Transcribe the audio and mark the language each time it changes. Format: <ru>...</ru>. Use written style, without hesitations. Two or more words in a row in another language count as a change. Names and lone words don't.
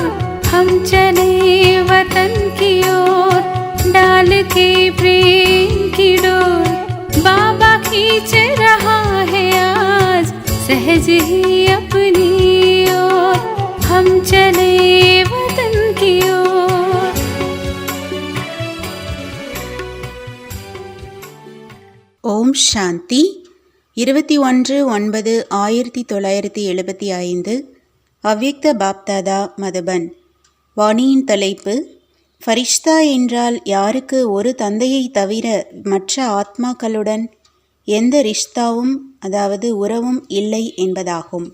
<hi>हम चले वतन की ओर डाल के प्रेम की डोर। बाबा खींच रहा है आज सहज ही अपनी ओर। हम चले वतन की ओर।</hi> <ta>ஓம் சாந்தி. 21/9/1975 அவ்யக்த பாப்தாதா மதுபன். வாணியின் தலைப்பு: ஃபரிஷ்தா என்றால் யாருக்கு ஒரு தந்தையை தவிர மற்ற ஆத்மாக்களுடன் எந்த ரிஷ்தாவும் அதாவது உறவும் இல்லை என்பதாகும்.</ta>